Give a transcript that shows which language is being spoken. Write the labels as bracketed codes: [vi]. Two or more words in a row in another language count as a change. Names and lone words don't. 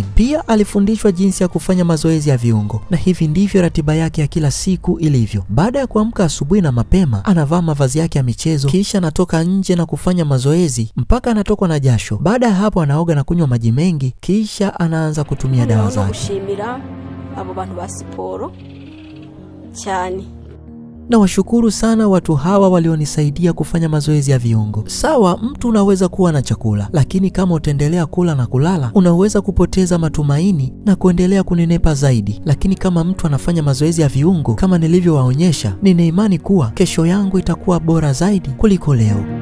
[sw] Pia alifundishwa jinsi ya kufanya mazoezi ya viungo, na hivi ndivyo ratiba yake ya kila siku ilivyo. Baada ya kuamka asubuhi na mapema, anavaa mavazi yake ya michezo, kisha anatoka nje na kufanya mazoezi mpaka anatokwa na jasho. Baada ya hapo anaoga na kunywa maji mengi, kisha anaanza kutumia dawa zake. [rw] Abo bantu ba siporo cyane. [sw] Na washukuru sana watu hawa walionisaidia kufanya mazoezi ya viungo. Sawa, mtu unaweza kuwa na chakula, lakini kama utaendelea kula na kulala, unaweza kupoteza matumaini na kuendelea kunenepa zaidi. Lakini kama mtu anafanya mazoezi ya viungo kama nilivyowaonyesha, nina imani kuwa kesho yangu itakuwa bora zaidi kuliko leo.